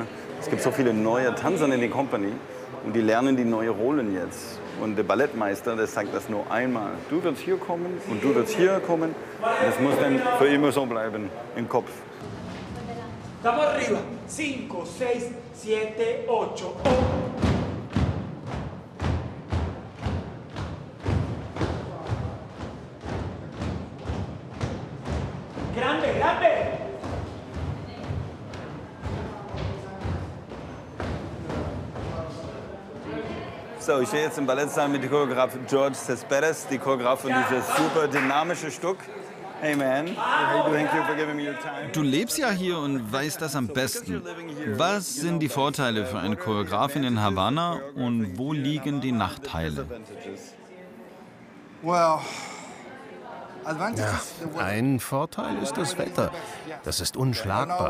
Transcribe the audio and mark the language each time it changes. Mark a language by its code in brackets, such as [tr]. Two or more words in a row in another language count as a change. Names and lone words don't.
[de] Es gibt so viele neue Tänzer in der Company und die lernen die neuen Rollen jetzt. Und der Ballettmeister, der sagt das nur einmal. Du wirst hier kommen und du wirst hier kommen. Und das muss dann für immer so bleiben im Kopf. [es] Estamos arriba. 5, 6, 7, 8. Grande, grande. [de] So, ich stehe jetzt im Ballettsaal mit dem Choreograf George Cespedes, die Choreograf von dieses super dynamische Stück. [en] Hey man, thank you for giving me your time. [de] Du lebst ja hier und weißt das am besten. Was sind die Vorteile für eine Choreografin in Havanna und wo liegen die Nachteile? Ja, ein Vorteil ist das Wetter. Das ist unschlagbar.